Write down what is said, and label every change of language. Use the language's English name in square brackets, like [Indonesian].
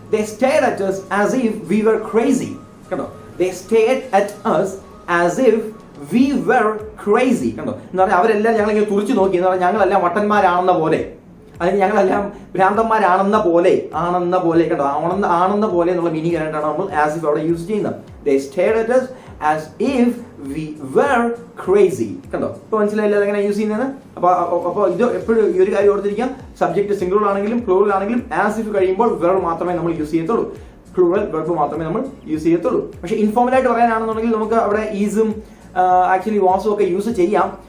[English] They stared at us as if we were crazy. കണ്ടോ, they stared at us as if we were crazy. [Malayalam] കണ്ടോ, എന്ന് പറഞ്ഞാൽ അവരെല്ലാം ഞങ്ങളിങ്ങനെ തുറിച്ചു നോക്കി. എന്ന് പറഞ്ഞാൽ ഞങ്ങളെല്ലാം വട്ടന്മാരാണെന്ന പോലെ, അതിന് ഞങ്ങളെല്ലാം ഭ്രാന്തന്മാരാണെന്ന പോലെ. കണ്ടോ, ആണെന്ന പോലെ എന്നുള്ള മീനിങ് ആയിട്ടാണ് നമ്മൾ ആസ് ഇഫ് അവിടെ യൂസ് ചെയ്യുന്നത്. [English] They stared at us as if we were crazy. [Malayalam] കണ്ടോ, ഇപ്പൊ മനസ്സിലായില്ല എങ്ങനെ യൂസ് ചെയ്യുന്നത്. അപ്പൊ ഇത് എപ്പോഴും ഈ ഒരു കാര്യം ഓർത്തിരിക്കാം. സബ്ജക്ട് സിംഗിൾ ആണെങ്കിലും പ്ലൂറൽ ആണെങ്കിലും ആസ് ഇഫ് കഴിയുമ്പോൾ വെർ മാത്രമേ നമ്മൾ യൂസ് ചെയ്യത്തുള്ളൂ. പ്ലൂറൽ വെർബ് മാത്രമേ നമ്മൾ യൂസ് ചെയ്യത്തുള്ളൂ. പക്ഷെ ഇൻഫോർമൽ ആയിട്ട് പറയാനാണെന്നുണ്ടെങ്കിൽ നമുക്ക് അവിടെ ഈസും ആക്ച്വലി വാസും ഒക്കെ യൂസ് ചെയ്യാം.